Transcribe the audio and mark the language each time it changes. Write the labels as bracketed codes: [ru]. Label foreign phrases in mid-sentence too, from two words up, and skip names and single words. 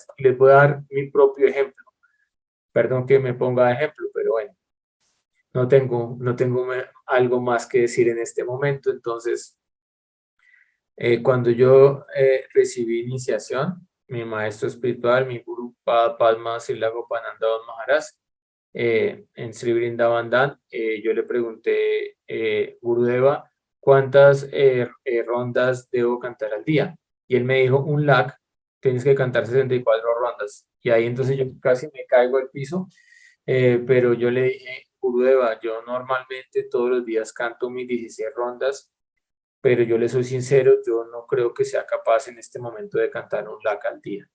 [es] Les voy a dar mi propio ejemplo. Perdón que me ponga de ejemplo, pero bueno, no tengo algo más que decir en este momento. Entonces, cuando yo recibí iniciación, mi maestro espiritual, mi Guru Padma Srila Gopananda Maharaj, en Sri Vrindavan Dham, yo le pregunté, Gurudeva, ¿cuántas rondas debo cantar al día? Y él me dijo, un lakh, tienes que cantar 64 rondas. Y ahí entonces yo casi me caigo al piso, pero yo le dije, Gurudeva, yo normalmente todos los días canto mis 16 rondas, pero yo le soy sincero, yo no creo que sea capaz en este momento de cantar un lakh al día.